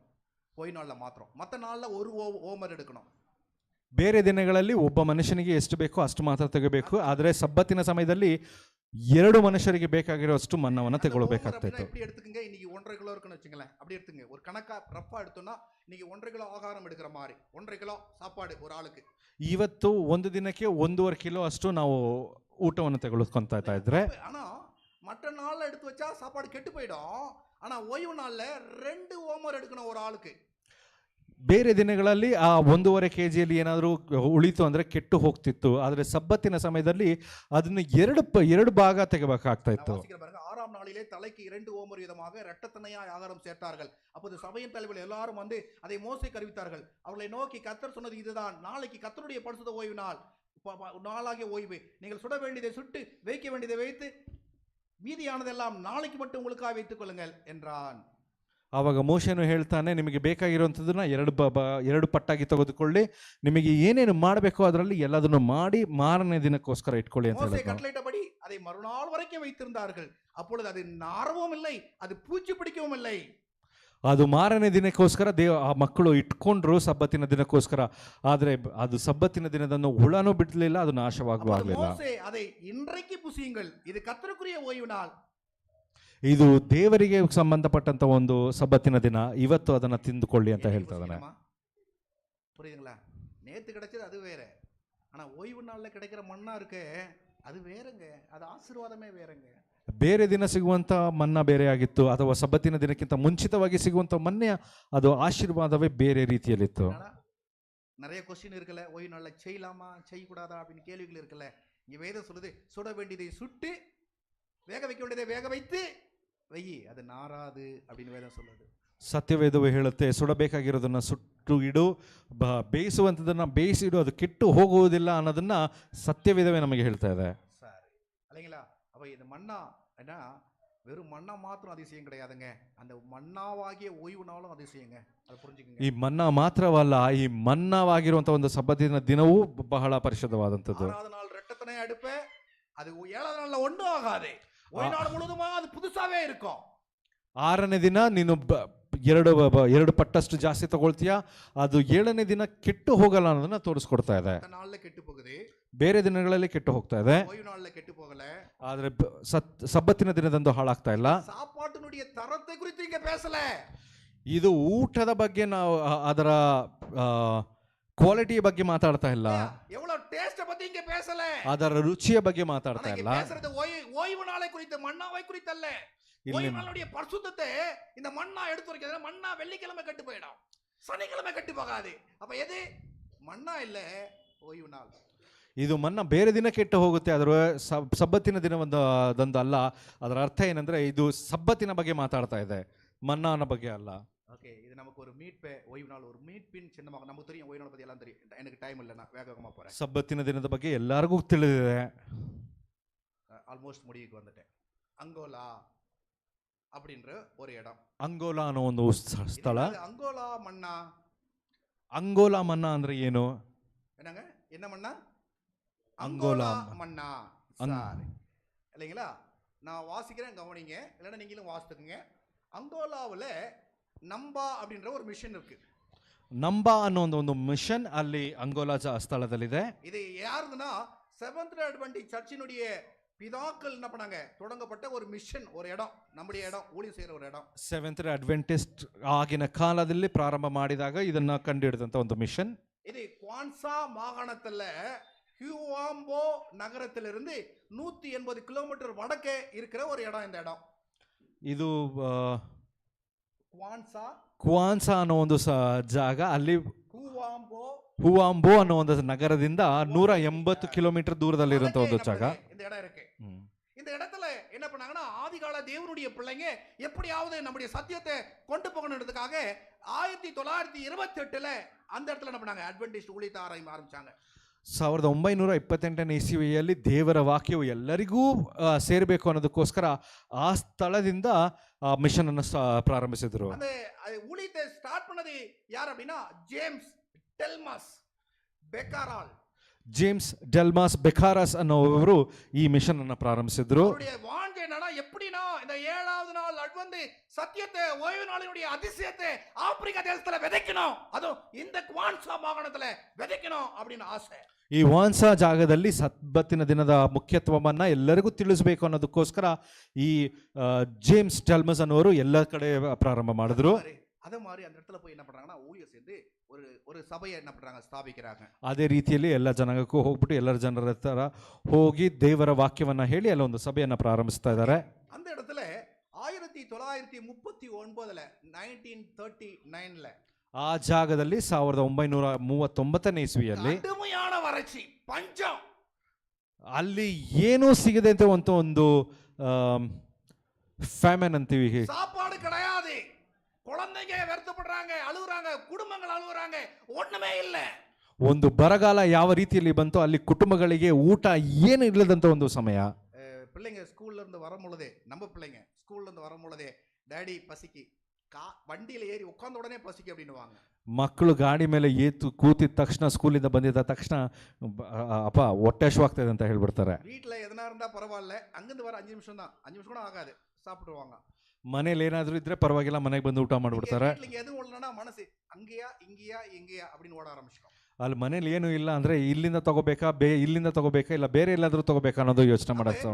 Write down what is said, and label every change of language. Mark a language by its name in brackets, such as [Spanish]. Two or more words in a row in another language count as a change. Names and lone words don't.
[Tamil] ஓய்வு நாள்ல மாத்திரம். மற்ற நாள்ல ஒரு ஓமர் எடுக்கணும். [Kannada] ಬೇರೆ ದಿನಗಳಲ್ಲಿ ಒಬ್ಬ ಮನುಷ್ಯನಿಗೆ ಎಷ್ಟು ಬೇಕೋ ಅಷ್ಟು ಮಾತ್ರ ತೆಗಬೇಕು. ಆದರೆ ಸಬ್ಬತ್ತಿನ ಸಮಯದಲ್ಲಿ 2 ಮನುಷ್ಯರಿಗೆ ಬೇಕಾಗಿರೋಷ್ಟು ಮನ್ನವನ್ನು ತಗೊಳ್ಬೇಕಾಗ್ತಿತ್ತು. [Tamil] எப்படி எடுத்துக்கங்க, இன்னைக்கு 1.5 கிலோ இருக்குன்னு வச்சுங்களேன், அப்படி எடுத்துங்க. ஒரு கணக்கா ரஃபா எடுத்தோம்னா இன்னைக்கு 1.5 கிலோ ஆகாரம் எடுக்கிற மாதிரி 1.5 கிலோ சாப்பாடு ஒரு ஆளுக்கு. [Kannada] ಇವತ್ತು ಒಂದು ದಿನಕ್ಕೆ 1.5 ಕಿಲೋ ಅಷ್ಟು ನಾವು ಊಟವನ್ನು ತೆಗೆದುಕೊಂತಾ ಇದ್ರೆ, [Tamil] ஆனா மற்ற நாள்ல எடுத்து வச்சா சாப்பாடு கெட்டு போயிடும். ஆனா ஓய்வு நாள்ல 2 ஓமர் எடுக்கணும் ஒரு ஆளுக்கு. [Kannada] ಬೇರೆ ದಿನಗಳಲ್ಲಿ ಆ 1.5 kg ಏನಾದರೂ ಉಳಿತು ಅಂದರೆ ಕೆಟ್ಟು ಹೋಗ್ತಿತ್ತು. ಆದರೆ ಸಬ್ಬತ್ತಿನ ಸಮಯದಲ್ಲಿ ಅದನ್ನು ಎರಡು ಭಾಗ ತೆಗೆಬೇಕಾಗ್ತಾ ಇತ್ತು. [Tamil] 6ஆம் நாளிலே தலைக்கு 2 ஓமர் வீதமாக இரட்டத்தனையாய் ஆகாரம் சேர்த்தார்கள். அப்போது சபையின் தலைவர்கள் எல்லாரும் வந்து அதை மோசேக்கு அறிவித்தார்கள். அவர்களை நோக்கி கர்த்தர் சொன்னது இதுதான், நாளைக்கு கர்த்தருடைய பரிசுத்த ஓய்வு நாள், நாளாகிய ஓய்வு. நீங்கள் சுட வேண்டியதை சுட்டு, வைக்க வேண்டியதை வைத்து, மீதியானதெல்லாம் நாளைக்கு மட்டும் உங்களுக்காக வைத்துக் கொள்ளுங்கள் என்றான். [Kannada] ಆವಾಗ ಮೋಶೆನು ಹೇಳ್ತಾನೆ, ನಿಮಗೆ ಬೇಕಾಗಿರುವಂಥದ್ದನ್ನ 2 ಪಟ್ಟಾಗಿ ತೆಗೆದುಕೊಳ್ಳಿ, ನಿಮಗೆ ಏನೇನು ಮಾಡಬೇಕೋ ಅದರಲ್ಲಿ ಎಲ್ಲದನ್ನು ಮಾಡಿ ಮಾರನೇ ದಿನಕ್ಕೋಸ್ಕರ ಇಟ್ಕೊಳ್ಳಿ ಅಂತ ಹೇಳಿದ್ರು. [Tamil] கட்டளையிட்டபடி அதை மறுநாள் வரைக்கும் வைத்திருந்தார்கள். அப்பொழுது அது நாரவும் இல்லை, அது பூச்சி பிடிக்கவும் இல்லை. [Kannada] ಅದು ಮಾರನೇ ದಿನಕ್ಕೋಸ್ಕರ ಆ ಮಕ್ಕಳು ಇಟ್ಕೊಂಡ್ರು ಸಬ್ಬತ್ತಿನ ದಿನಕ್ಕೋಸ್ಕರ. ಆದರೆ ಅದು ಸಬ್ಬತ್ತಿನ ದಿನದಂದು ಹುಳನೂ ಬಿಡಲಿಲ್ಲ, ಅದು ನಾಶವಾಗೂ ಆಗಲಿಲ್ಲ. [Tamil] அதை இன்றைக்கு புசியுங்கள், இது கர்த்தருக்குரிய ஓய்வு நாள். [Kannada] ಇದು ದೇವರಿಗೆ ಸಂಬಂಧಪಟ್ಟಂತ ಒಂದು ಸಬ್ಬತ್ತಿನ ದಿನ, ಇವತ್ತು ಅದನ್ನ ತಿಂದುಕೊಳ್ಳಿ ಅಂತ ಹೇಳ್ತಾ ಇದ್ದಾನೆ. [Tamil] புரியுதுங்களா? நேத்து கிடைச்சது அது வேற, ஆனா ஓய்வு நாள்ல கிடைக்கிற மண்ணா இருக்கு அது வேறங்க, அது ஆசீர்வாதமே வேறங்க. [Kannada] ಬೇರೆ ದಿನ ಸಿಗುವಂತ ಮನ್ನಾ ಬೇರೆ ಆಗಿತ್ತು, ಅಥವಾ ಸಬ್ಬತ್ತಿನ ದಿನಕ್ಕಿಂತ ಮುಂಚಿತವಾಗಿ ಸಿಗುವಂತ ಮನ್ನೆ ಅದು ಆಶೀರ್ವಾದವೇ ಬೇರೆ ರೀತಿಯಲ್ಲಿತ್ತು. [Tamil] நிறைய கொஸ்டின் இருக்குல்ல, ஓய்வு நாள்ல செய்யலாமா செய்யக்கூடாதா அப்படின்னு கேள்விகள் இருக்குல்ல. இங்க வேதம் சொல்லுது, சுட வேண்டியதை சுட்டு, வேக வைக்க வேண்டியதை வேக வைத்து வெயி, அது நாராது அப்படின்னு வேதம் சொல்லுது. [Kannada] ಸತ್ಯವೇದವು ಹೇಳುತ್ತೆ, ಸುಡಬೇಕಾಗಿರೋದನ್ನ ಸುಟ್ಟು ಇಡು, ಬೇಯಿಸುವಂಥದ್ದನ್ನ ಬೇಯಿಸಿಡು, ಅದು ಕೆಟ್ಟು ಹೋಗುವುದಿಲ್ಲ ಅನ್ನೋದನ್ನ ಸತ್ಯವೇದವೇ ನಮಗೆ ಹೇಳ್ತಾ ಇದೆ. [Tamil] சரி, இல்லைங்களா? அப்ப இது மன்னா என்ன, வெறும் மண்ணா மாத்திரம் அதிசயம் கிடையாதுங்க, அந்த மன்னாவாகிய ஓய்வு நாளும் அதிசயங்க, அதை புரிஞ்சுக்கங்க. [Kannada] ಈ ಮನ್ನಾ ಮಾತ್ರವಲ್ಲ, ಈ ಮನ್ನಾವಾಗಿರುವಂತಹ ಒಂದು ಸಬ್ಬತ್ತಿನ ದಿನವೂ ಬಹಳ ಪರಿಶುದ್ಧವಾದಂಥದ್ದು. [Tamil] 6வது நாள் ரெட்டத்தனை அடுப்ப, அது 7வது நாள்ல ஒண்ணும் ஆகாது, ஓய்வு நாள் முழுதுமா அது புதுசாவே இருக்கும். [Kannada] 6ನೇ ದಿನ ನೀನು 2 ಪಟ್ಟಷ್ಟು ಜಾಸ್ತಿ ತಗೊಳ್ತೀಯಾ, ಅದು 7ನೇ ದಿನ ಕೆಟ್ಟು ಹೋಗಲ್ಲ ಅನ್ನೋದನ್ನ ತೋರಿಸ್ಕೊಡ್ತಾ ಇದೆ. ನಾಳ್ல ಕೆಟ್ಟು ಹೋಗುது, ಬೇರೆ ದಿನಗಳಲ್ಲಿ ಕೆಟ್ಟು ಹೋಗ್ತಾ ಇದೆ, [Tamil] ஓய்வு நாள்ல [Kannada] ಕೆಟ್ಟು ಹೋಗல. ಆದ್ರೆ ಸಬ್ಬತ್ತಿನ ದಿನದಂದು ಹಾಳಾಗ್ತಾ ಇಲ್ಲ. [Tamil] சாப்பாட்டினுடைய தரத்தை குறித்து இங்க பேசல. [Kannada] ಇದು ಊಟದ ಬಗ್ಗೆ ನಾವು ಅದರ ಕ್ವಾಲಿಟಿಯ ಬಗ್ಗೆ ಮಾತಾಡ್ತಾ ಇಲ್ಲ, [Tamil] எவ்வளவு டேஸ்ட் பத்தி இங்க பேசல, [Kannada] ಅದರ ರುಚಿಯ ಬಗ್ಗೆ ಮಾತಾಡ್ತಾ ಇಲ್ಲ. [Tamil] பேசுறது ஓய்வு நாளை குறித்து, மன்னாவை குறித்து அல்ல. ஓய்வு நாளுடைய பரிசுத்தத்தை இந்த மன்னா எடுத்து வைக்கிறது. மன்னா வெள்ளிக்கிழமை கெட்டு போயிடும், சனிக்கிழமை கெட்டு போகாது. அப்ப எது மன்னா இல்ல, ஓய்வு நாள். [Kannada] ಇದು ಮನ್ನ ಬೇರೆ ದಿನ ಕೆಟ್ಟು ಹೋಗುತ್ತೆ, ಅದರ ಸಬ್ಬತ್ತಿನ ದಿನದಂದು ಅಲ್ಲ. ಅದರ ಅರ್ಥ ಏನಂದ್ರೆ ಇದು ಸಬ್ಬತ್ತಿನ ಬಗ್ಗೆ ಮಾತಾಡ್ತಾ ಇದೆ, ಮನ್ನಾನ ಬಗ್ಗೆ ಅಲ್ಲ. [Tamil] ஓகே, இது நமக்கு ஒரு மீட்பே, ஓய்வு நாள் ஒரு மீட்பின் சின்னமாக. நமக்கு தெரியும் ஓய்வு நாள் பத்தி எல்லாம் தெரியும், எனக்கு டைம் இல்லை, நான் வேகமா போறேன். [Kannada] ಸಬ್ಬತ್ತಿನ ದಿನದ ಬಗ್ಗೆ ಎಲ್ಲರಿಗೂ ತಿಳಿದಿದೆ, [Tamil] ஆல்மோஸ்ட் முடிவுக்கு வந்துட்டேன். அங்கோலா அப்படின்ற ஒரு இடம். [Kannada] ಅಂಗೋಲಾ ಅನ್ನೋ ಒಂದು ಸ್ಥಳ. ಅಂಗೋಲಾ ಮಣ್ಣಾ, ಅಂಗೋಲಾ ಮನ್ನಾ ಅಂದ್ರೆ ಏನು? [Tamil] என்னங்க, என்ன மண்ணா? [Kannada] ಅಂಗೋಲಾ [Tamil] மண்ணா. இல்லைங்களா? நான் வாசிக்கிறேன், கவனிங்க, இல்லைன்னா நீங்களும் வாசித்துக்குங்க. அங்கோலாவில் நம்பா அப்படின்ற ஒரு மிஷன் இருக்கு. [Kannada] ನಂಬಾ ಅನ್ನೋ ಒಂದು ಮಿಷನ್ ಅಲ್ಲಿ ಅಂಗೋಲಾ ಸ್ಥಳದಲ್ಲಿದೆ. [Tamil] இது யாருதுன்னா செவன்த் டே அட்வென்டிஸ்ட் சர்ச்சினுடைய பிதாக்கள் என்ன பண்ணாங்க, தொடங்கப்பட்ட ஒரு மிஷன், ஒரு இடம், நம்முடைய இடம், ஊழியம் செய்யற ஒரு இடம். [Kannada] ಸೆವೆಂತ್ ಡೇ ಅಡ್ವೆಂಟಿಸ್ಟ್ ಆಗಿನ ಕಾಲದಲ್ಲಿ ಪ್ರಾರಂಭ ಮಾಡಿದಾಗ ಇದನ್ನ ಕಂಡುಹಿಡಿದಂತ ಒಂದು ಮಿಷನ್. [Tamil] இது குவான்சா மாகாணத்துல ஹியூவாம்போ நகரத்திலிருந்து 180 கிலோமீட்டர் வடக்கே இருக்கிற ஒரு இடம். இந்த இடம் [Kannada] ಇದು குவான்சா ಅನ್ನೋ ಒಂದು ಜಾಗ, ಅಲ್ಲಿ ஹூவாம்போ ಹುವಾಂಬೋ ಅನ್ನೋ ಒಂದು ನಗರದಿಂದ 180 ಕಿಲೋಮೀಟರ್ ದೂರದಲ್ಲಿರುವಂತ ಒಂದು ಜಾಗ. [Tamil] இந்த இடம் இருக்கு. இந்த இடத்துல என்ன பண்ணாங்கன்னா, ஆதிகால தேவனுடைய பிள்ளைங்க எப்படியாவது நம்முடைய சத்தியத்தை கொண்டு போகணுன்றதுக்காக 1928ல அந்த இடத்துல என்ன பண்ணாங்க, அட்வென்டிஸ்ட் ஊழியத்தை ஆரம்பிச்சாங்க. [Kannada] 1928ನೇ ಇಸವಿಯಲ್ಲಿ ದೇವರ ವಾಕ್ಯವು ಎಲ್ಲರಿಗೂ ಸೇರಬೇಕು ಅನ್ನೋದಕ್ಕೋಸ್ಕರ ಆ ಸ್ಥಳದಿಂದ ಮಿಷನ್ ಅನ್ನು ಪ್ರಾರಂಭಿಸಿದ್ರು. [Tamil] அந்த ஊழியத்தை ஸ்டார்ட் பண்ணது யார் அப்படின்னா ஜேம்ஸ் டெல்மாஸ் பெக்காரால். [Kannada] ಜೇಮ್ಸ್ ಡೆಲ್ಮಾಸ್ ಬೆಕಾರಸ್ ಅನ್ನೋವರು ಈ ಮಿಷನ್ ಅನ್ನು ಪ್ರಾರಂಭಿಸಿದ್ರು. [Tamil] அவருடைய வாஞ்சை என்னன்னா, எப்படினா இந்த 7வது நாள் அட்வென்ட் சத்தியத்தை, ஓய்வு நாளினுடைய அதிசயத்தை ஆப்பிரிக்கா தேசத்துல விதைக்கணும், அதுவும் இந்த குவான்சா மாகாணத்துல விதைக்கணும் அப்படின்னு ஆசை. [Kannada] ಈ ವಾನ್ಸಾ ಜಾಗದಲ್ಲಿ ಸಬ್ಬತ್ತಿನ ದಿನದ ಮುಖ್ಯತ್ವವನ್ನ ಎಲ್ಲರಿಗೂ ತಿಳಿಸಬೇಕು ಅನ್ನೋದಕ್ಕೋಸ್ಕರ ಈ ಜೇಮ್ಸ್ ಡೆಲ್ಮಸ್ ಅನ್ನೋರು ಎಲ್ಲ ಕಡೆ ಪ್ರಾರಂಭ ಮಾಡಿದ್ರು. [Tamil] அதே மாதிரி அந்த இடத்துல போய் என்ன பண்றாங்கன்னா, ஊழியம் செய்து ஒரு சபையை என்ன பண்றாங்க, ஸ்தாபிக்கிறாங்க. [Kannada] ಅದೇ ರೀತಿಯಲ್ಲಿ ಎಲ್ಲ ಜನಾಂಗಕ್ಕೂ ಹೋಗ್ಬಿಟ್ಟು ಎಲ್ಲರ ಜನರ ಹತ್ರ ಹೋಗಿ ದೇವರ ವಾಕ್ಯವನ್ನ ಹೇಳಿ ಎಲ್ಲ ಒಂದು ಸಭೆಯನ್ನ ಪ್ರಾರಂಭಿಸ್ತಾ ಇದ್ದಾರೆ. [Tamil] அந்த இடத்துல 1939ல 1939ல [Kannada] ಆ ಜಾಗದಲ್ಲಿ 1939ನೇ ಇಸ್ವಿಯಲ್ಲಿ [Tamil] கடுமையான வறட்சி, பஞ்சம், [Kannada] ಅಲ್ಲಿ ಏನೂ ಸಿಗದೆ ಅಂತ ಒಂದು ಫ್ಯಾಮಿನ್ ಅಂತೀವಿ, [Tamil] சாப்பாடு கிடையாது, குழந்தைங்க வருத்தப்படுறாங்க, அழுகுறாங்க, குடும்பங்கள் அழுகுறாங்க, ஒண்ணுமே இல்ல. [Kannada] ಒಂದು ಬರಗಾಲ ಯಾವ ರೀತಿಯಲ್ಲಿ ಬಂತು, ಅಲ್ಲಿ ಕುಟುಂಬಗಳಿಗೆ ಊಟ ಏನು ಇಲ್ಲದಂತ ಒಂದು ಸಮಯ. [Tamil] பிள்ளைங்க ஸ்கூல்ல இருந்து வரும் பொழுதே, நம்ம பிள்ளைங்க ஸ்கூல்ல இருந்து வரும் பொழுதே, டாடி பசிக்கு, வண்டியில ஏறி உட்கார்ந்த உடனே பசிக்கு அப்படின்னுவாங்க. [Kannada] ಮಕ್ಕಳು ಗಾಡಿ ಮೇಲೆ ಏತು ಕೂತಿದ ತಕ್ಷಣ, ಸ್ಕೂಲಿಂದ ಬಂದಿದ್ದ ತಕ್ಷಣ ಅಪ್ಪ ಹೊಟ್ಟೆ ಹಸಿವಾಗ್ತದೆ ಅಂತ ಹೇಳ್ಬಿಡ್ತಾರೆ. [Tamil] வீட்டுல எதனா இருந்தா பரவாயில்ல, அங்கிருந்து வர 5 நிமிஷம் தான், 5 நிமிஷம் கூட ஆகாது, சாப்பிடுவாங்க. [Kannada] ಮನೇಲಿ ಏನಾದ್ರೂ ಇದ್ರೆ ಪರವಾಗಿಲ್ಲ, ಮನೆಗೆ ಬಂದು ಊಟ ಮಾಡ್ಬಿಡ್ತಾರೆ. [Tamil] எதுவும் இல்லைன்னா மனசு அங்கேயா இங்கேயா எங்கேயா அப்படின்னு ஓட ஆரம்பிச்சிடும். [Kannada] ಅಲ್ಲಿ ಮನೇಲಿ ಏನು ಇಲ್ಲ ಅಂದ್ರೆ ಇಲ್ಲಿಂದ ತಗೋಬೇಕಾ, ಇಲ್ಲಿಂದ ತಗೋಬೇಕಾ, ಇಲ್ಲ ಬೇರೆ ಎಲ್ಲಾದ್ರೂ ತಗೋಬೇಕಾ ಅನ್ನೋದು ಯೋಚನೆ ಮಾಡ್ತಾರೆ.